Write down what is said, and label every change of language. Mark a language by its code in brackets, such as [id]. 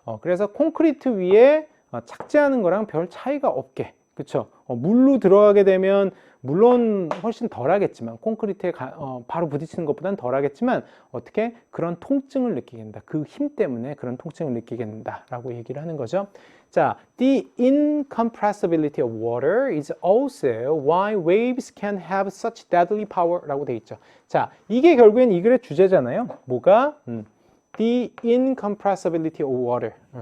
[ko] 그래서 콘크리트 위에 착지하는 거랑 별 차이가 없게. 그쵸? 물로 들어가게 되면 물론 훨씬 덜 하겠지만 콘크리트에 바로 부딪히는 것보다는 덜 하겠지만 어떻게 그런 통증을 느끼게 된다. 그 힘 때문에 그런 통증을 느끼게 된다라고 얘기를 하는 거죠. [en] 자, the incompressibility of water is also why waves can have such deadly power [ko] 라고 돼 있죠. 자, 이게 결국엔 이 글의 주제잖아요. 뭐가? [en] The incompressibility of water.